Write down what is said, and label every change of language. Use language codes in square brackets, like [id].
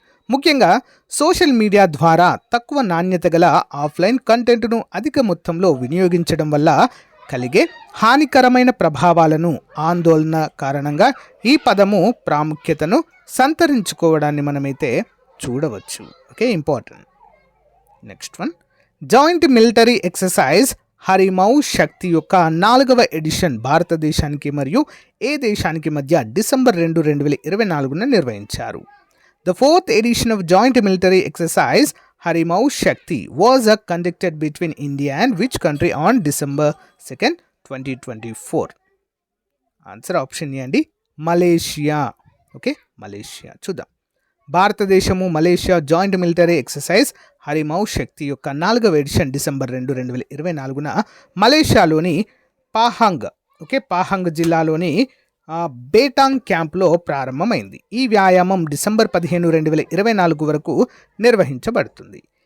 [te] ముఖ్యంగా social media ద్వారా తక్కువ నాణ్యత గల ఆఫ్లైన్ కంటెంట్ను అధిక మొత్తంలో వినియోగించడం వల్ల కలిగే హానికరమైన ప్రభావాలను ఆందోళన కారణంగా ఈ పదము ప్రాముఖ్యతను సంతరించుకోవడాన్ని మనమైతే చూడవచ్చు. Okay. Important. Next one, joint military exercise హరిమౌ శక్తి యొక్క 4వ ఎడిషన్ భారతదేశానికి మరియు ఏ దేశానికి మధ్య డిసెంబర్ 2, 2024న నిర్వహించారు? [en] The 4th edition of Joint Military Exercise Harimau Shakti was conducted between India and which country on December 2nd, 2024? Answer option A అండి, Malaysia. [te] Okay, Malaysia. చూద్దాం. భారతదేశము మలేషియా జాయింట్ మిలిటరీ ఎక్సర్సైజ్ హరిమౌ శక్తి యొక్క 4వ ఎడిషన్ డిసెంబర్ 2, 2024న మలేషియాలోని పాహాంగ్ జిల్లాలోని బేటాంగ్ క్యాంప్లో ప్రారంభమైంది. ఈ వ్యాయామం డిసెంబర్ 15, 2024 వరకు నిర్వహించబడుతుంది.